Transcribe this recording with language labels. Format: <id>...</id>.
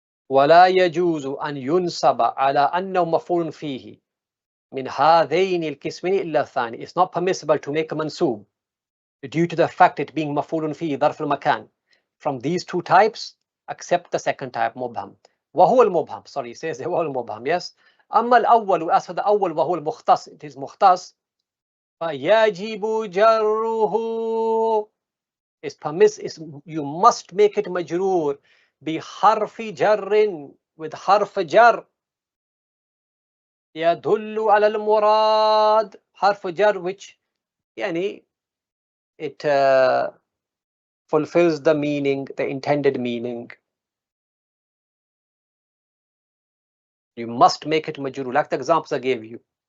<ar>ولا يجوز أن ينسب على أنه مفعول فيه من هذين القسمين إلا الثاني.</ar> <en>It's not permissible to make a mansoob due to the fact it being maf'ulun fihi, dharf al-makan, from these two types, except the second type, mubham.</en> <ar>وهو المبهم.</ar> <en>Sorry, it says</en> <ar>وهو المبهم.</ar> <en>Yes.</en> <ar>أما الأول,</ar> <en>as for the أول,</en> <ar>وهو المختص,</ar> <en>it is mukhtas.</en> <ar>فيجب جره.</ar> <en>You must make it majroor بحرف جر, with حرف جر يدل على المراد. حرف جر which يعني it fulfills the meaning, the intended meaning. You must make it majroor, like the examples I gave you.</en>